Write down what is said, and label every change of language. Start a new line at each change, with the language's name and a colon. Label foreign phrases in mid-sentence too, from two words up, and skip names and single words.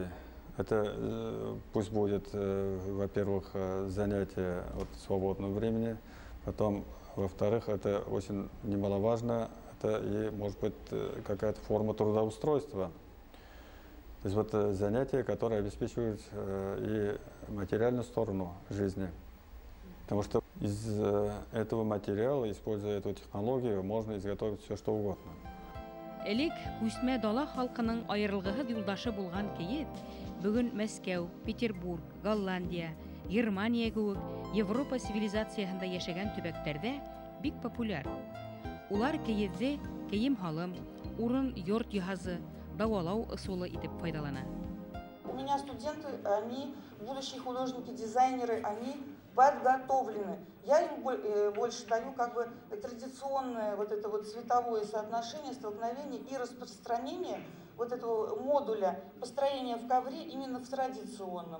Russian: Это пусть будет, во-первых, занятие от свободного времени, потом, во-вторых, это очень немаловажно, это и может быть какая-то форма трудоустройства. То есть вот занятия, которые обеспечивают и материальную сторону жизни. Потому что из этого материала, используя эту технологию, можно изготовить все, что угодно.
Bashkir: Элек күсмә дала халкының айырылгыһыз юлдашы булган киез бүген Мәскәү, Петербург, Голландия, Германия кебек Европа цивилизациясында яшәгән төбәктәрдә бик популяр. Улар киезде кием-халым, урын йорт җиһазы, давалау ысулы итеп файдалана.
Russian: У меня меня студенты, они будущие художники, дизайнеры, они подготовлены. Я им больше даю как бы традиционное вот это вот цветовое соотношение, столкновение и распространение вот этого модуля построения в ковре именно в традиционном.